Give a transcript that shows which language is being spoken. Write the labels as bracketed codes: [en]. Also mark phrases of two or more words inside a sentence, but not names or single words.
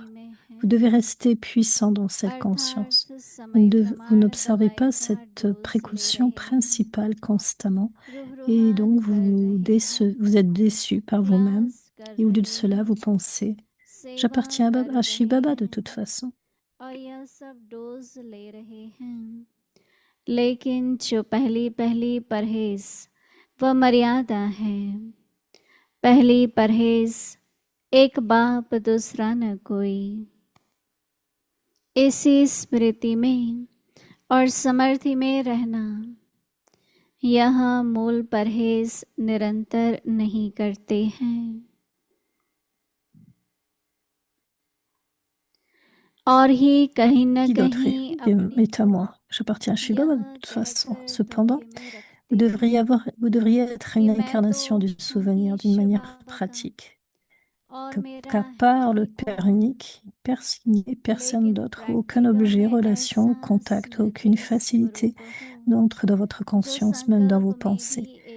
[fr] Vous devez rester puissant dans cette conscience. Vous n'observez pas cette précaution principale constamment et donc vous êtes déçu par vous-même et au lieu de cela, vous pensez « J'appartiens à Shiv Baba de toute façon ». [hi] और यह सब डोज ले रहे हैं लेकिन जो पहली पहली परहेज वह मर्यादा है पहली परहेज एक बाप दूसरा न कोई इसी स्मृति में और समर्थि में रहना यह मूल परहेज निरंतर नहीं करते हैं और ही कहीं न [fr] Qui d'autre [hi] कहीं [fr] est à moi? J'appartiens à Shiv Baba de toute façon. Cependant, vous devriez être une incarnation du souvenir d'une manière pratique. Car par le Père unique, personne d'autre, aucun objet, relation, contact, aucune facilité n'entre dans votre conscience, même dans vos pensées.